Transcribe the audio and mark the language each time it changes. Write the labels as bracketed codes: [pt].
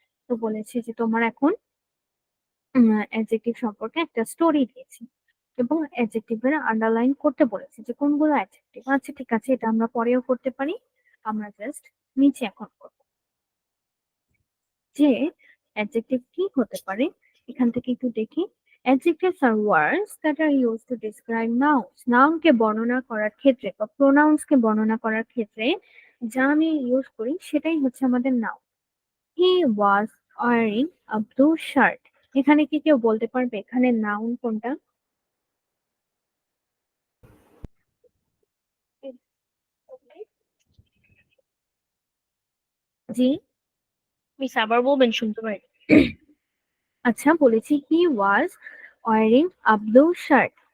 [bn] তো বলেছে যে তোমার এখন অ্যাডজেক্টিভ সম্পর্কে একটা স্টোরি দিয়েছি এবং অ্যাডজেক্টিভের আন্ডারলাইন করতে বলেছে যে কোনগুলো অ্যাডজেক্টিভ। আচ্ছা ঠিক আছে, এটা আমরা পরেও করতে পারি। আমরা জাস্ট নিচে এখন করব যে অ্যাডজেক্টিভ কি হতে পারে। এখান থেকে একটু দেখি। [en] Adjectives are words that are used to describe nouns. [bn] Noun কে বর্ণনা করার ক্ষেত্রে বা pronouns কে বর্ণনা করার ক্ষেত্রে যা আমি ইউজ করি সেটাই হচ্ছে আমাদের noun. [en] He was wearing a blue shirt. [bn] এখানে কি কেউ বলতে পারবে এখানে নাউন কোনটা? জি, মিস আবার বলবেন, শুনতে পারি। আচ্ছা, বলেছি [en] He was wearing a blue shirt.